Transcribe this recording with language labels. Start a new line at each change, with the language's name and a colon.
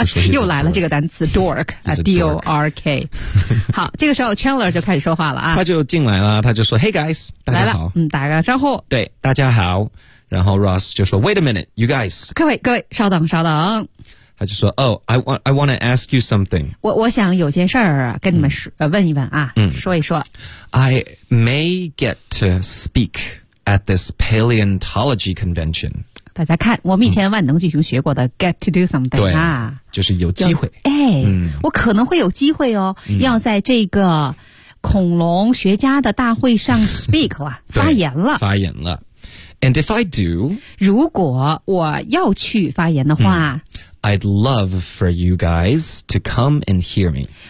Chinese: 又来了这个单词 dork D-O-R-K 好这个时候 Chandler 就开始说话了啊，他就进来了他就说
English: Hey guys
Chinese: 大家好嗯，打个招呼对大家好然后 Ross 就说
English: Wait a minute you guys
Chinese: 各位稍等稍等他就说
English: Oh, I want to ask you something
Chinese: 我想有件事儿跟你们说、嗯、问一问啊、嗯、说一说
English: I may get to speakAt this paleontology convention.
Chinese: 大家看我们以前万能巨熊学过的、嗯、
English: get to do something.
Chinese: 对啊就是有机会。哎、嗯、我可能会有机会哦、嗯、要在这个恐龙学家的大会上 speak 了发言了。发言了。
English: And if I do,
Chinese: 如果我要去发言的话、嗯、
English: I'd love for you guys to come and hear me.